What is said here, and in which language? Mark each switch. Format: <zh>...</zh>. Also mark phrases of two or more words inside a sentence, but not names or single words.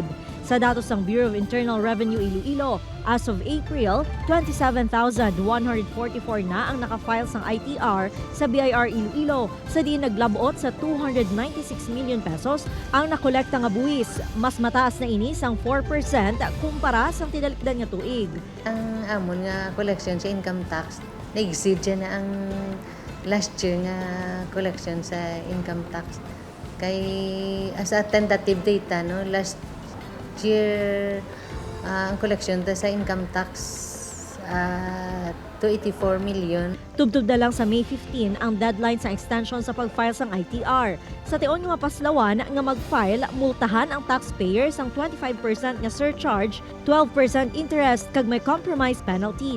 <hil>Sa datos sang Bureau of Internal Revenue Iloilo,</hil> <en>as of April,</en> <hil>27,144 na ang nakafile sang ITR sa BIR Iloilo, sa di naglabot sa 296 million pesos ang nakolekta nga buwis. Mas mataas na ini sang 4% kumpara sang tinalikdan nga tuig. Ang amon nga collection sa</hil> <en>income tax,</en> <hil>na-exceed siya na ang</hil> <en>last year</en> <hil>nga collection sa</hil> <en>income tax.</en> <hil>Kay</hil> <en>as a tentative data,</en> <hil>no,</hil> <en>last year</en> <hil>ang collection ta sa</hil> <en>income tax</en> <hil>284 million. Tubtub na lang sa May 15 ang deadline sa extension sa pag-file sang ITR. Sa tion nga mapaslawan nga mag-file, multahan ang taxpayers ang 25% nga surcharge, 12% interest kag may</hil> <en>compromise penalties.</en>